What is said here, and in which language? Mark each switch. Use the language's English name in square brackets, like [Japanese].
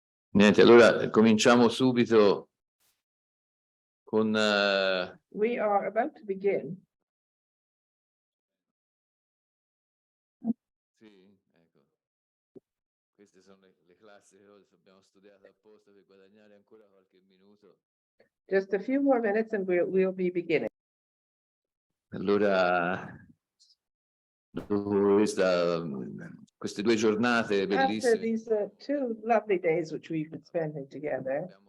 [Italian] Niente, allora cominciamo subito con... [English] We are about to begin. [Italian] Sì, ecco. Queste sono le classiche cose che abbiamo studiato apposta per guadagnare ancora qualche minuto. [English] Just a few more minutes and we'll be beginning. [Italian] Allora, dopo queste due giornate [English] After [Italian] bellissime. [English] these two lovely days which we've been spending together,